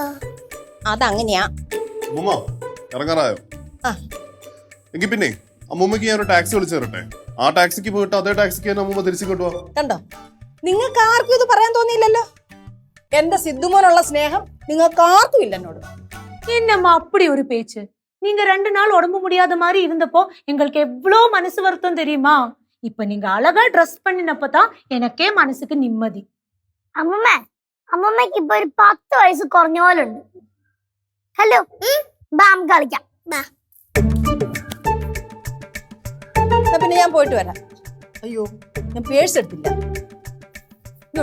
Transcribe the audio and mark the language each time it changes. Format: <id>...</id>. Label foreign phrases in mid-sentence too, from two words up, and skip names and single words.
<ml>അതങ്ങനെയാ. അമ്മൂമ്മ ഇറങ്ങാറായോ? ആ. എങ്കിൽ പിന്നെ അമ്മൂമ്മക്ക് ഞാൻ ഒരു ടാക്സി വിളിച്ചു തരട്ടെ. ആ ടാക്സിക്ക് പോയിട്ട് അതേ ടാക്സിക്ക് തന്നെ അമ്മൂമ്മ തിരിച്ചു കൊണ്ടുപോവാ. കണ്ടോ, നിങ്ങൾക്ക് ആർക്കും ഇത് പറയാൻ തോന്നിയില്ലല്ലോ. എന്റെ സിദ്ധുമോനുള്ള സ്നേഹം നിങ്ങൾക്ക് ആർക്കും ഇല്ല എന്നോട്.</ml> <ta>என்னம்மா அப்படி ஒரு பேச்சு? நீங்க 2 நாள் உடம்பு முடியாத மாதிரி இருந்தப்போ எங்களுக்கு எவ்வளவு மனசு வருத்தம் தெரியுமா? இப்ப நீங்க அழகா ட்ரெஸ் பண்ணினப்பதான் எனக்கே மனசுக்கு நிம்மதி.</ta> <ml>അമ്മൂമ്മ, അമ്മൂമ്മക്ക് ഇപ്പൊ ഒരു 10 വയസ്സ് കുറഞ്ഞ പോലെ ഉണ്ട്. ഹലോ, ബാം കളിക്കാം. ബാ. എന്നാ പിന്നെ ഞാൻ പോയിട്ട് വരാം. അയ്യോ, ഞാൻ പേഴ്സ് എടുത്തില്ല.</ml>